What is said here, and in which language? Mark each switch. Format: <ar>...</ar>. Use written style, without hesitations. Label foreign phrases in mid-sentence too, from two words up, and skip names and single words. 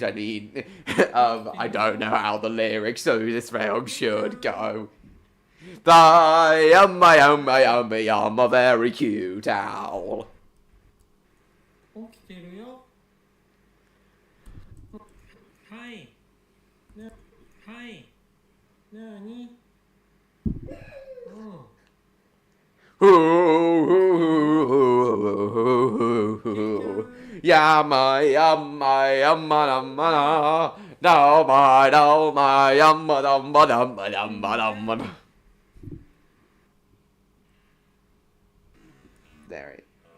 <en>I mean, I don't know how the lyrics of this song should go. I am a very cute owl. Hi. No. Hi. Nani? Oh. Yumma, yumma, yumma, yumma, no, my, no, my, yumma, yumma, yumma, yumma, yumma. There it.</en>